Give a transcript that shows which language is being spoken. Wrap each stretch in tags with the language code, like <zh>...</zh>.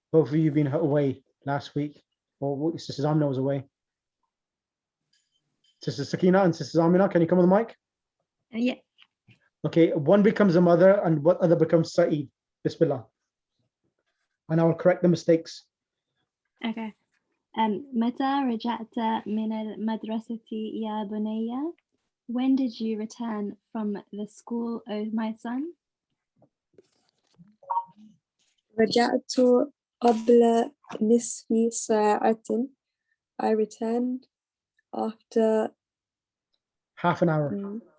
<en>Both of you been away last week, or Sister Zamina was away. Sister Sakina and Sister Zamina, can you come on the mic? Yeah. Okay. One becomes a mother, and what other becomes Sa'id. Bismillah. And I will correct the mistakes. Okay.</en> <ar>متى رجعت من المدرسة يا بني?</ar> <en>When did you return from the school, O my son?</en> <ar>رجعت قبل نصف ساعة.</ar> <en>I returned after half an hour.</en>